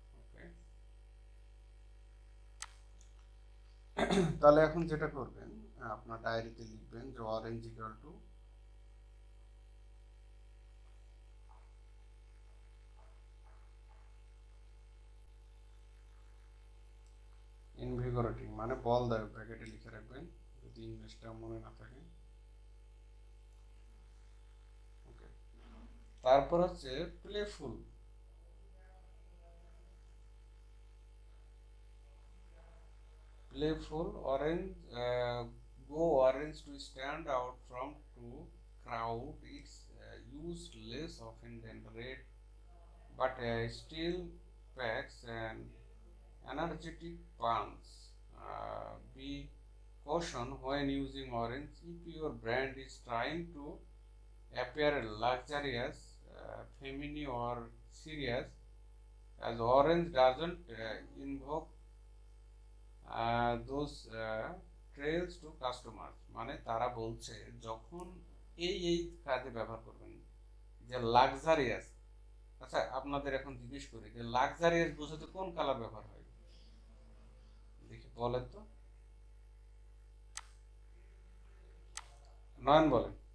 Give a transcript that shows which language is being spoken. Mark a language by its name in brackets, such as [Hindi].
[Bangla] ওকে, তাহলে এখন যেটা করবেন আপনার ডায়েরিতে লিখবেন যে [English] orange equal to invigorating [Bangla] মানে বলদায়ক, ব্র্যাকেটে লিখে রাখবেন যদি ইংলিশটা মনে না থাকে। ওকে, তারপর হচ্ছে playful, [English] playful orange, go orange to stand out from to crowd, it's used less often than red, but still packs an energetic punch. Be caution when using orange if your brand is trying to appear luxurious, feminine or serious, as orange doesn't invoke those trails to customers। [Bangla] মানে তারা বলছে যখন এই কাজে ব্যবহার করবেন যে luxurious. আচ্ছা আপনাদের এখন জিজ্ঞেস করি যে লাক্সারিয়াস বোঝাতে কোন কালার ব্যবহার হয়, দেখি বলেন তো, নয়ন বলেন।